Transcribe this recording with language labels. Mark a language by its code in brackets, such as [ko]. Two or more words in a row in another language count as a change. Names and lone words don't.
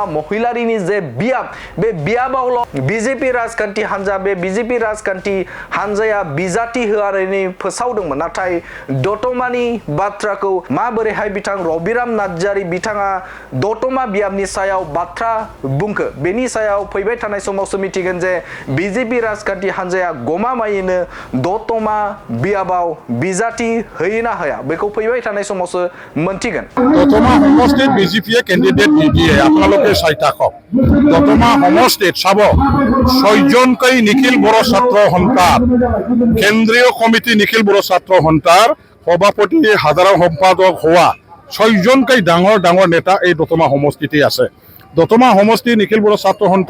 [brx] महिलारिनि जे बियाब बे बियाबावल' बीजेपी राजखान्थि हान्जा बे बीजेपी राजखान्थि हान्जाया बिजाथि होआरैनो फोसावदोंमोन नाथाय दतमानि बाथ्राखौ माबोरैहाय बिथां रबिराम नार्जारि बिथाङा दतमा बियाबनि सायाव बाथ्रा बुंखो बेनि सायाव फैबाय थानाय समावसो मिथिगोन जे बीजेपी राजखान्थि हान्जाया गमामायैनो दतमा बियाबाव बिजाथि होयो ना होया बेखौ फैबाय थानाय समावसो मोनथिगोन [as] दतमा সমষ্টিত বিজেপিয়ে কেণ্ডিডেট নিদিয়ে আপোনালোকে চাই থাকক দতমা সমষ্টিত চাব 6জনকৈ নিখিল বড়ো ছাত্ৰ সন্থাৰ কেন্দ্ৰীয় কমিটি নিখিল বড়ো ছাত্ৰ সন্থাৰ সভাপতি সাধাৰণ সম্পাদক হোৱা 6জনকৈ ডাঙৰ ডাঙৰ নেতা এই দতমা সমষ্টিতে আছে দতমা সমষ্টি নিখিল বড়ো ছাত্ৰ সন্থা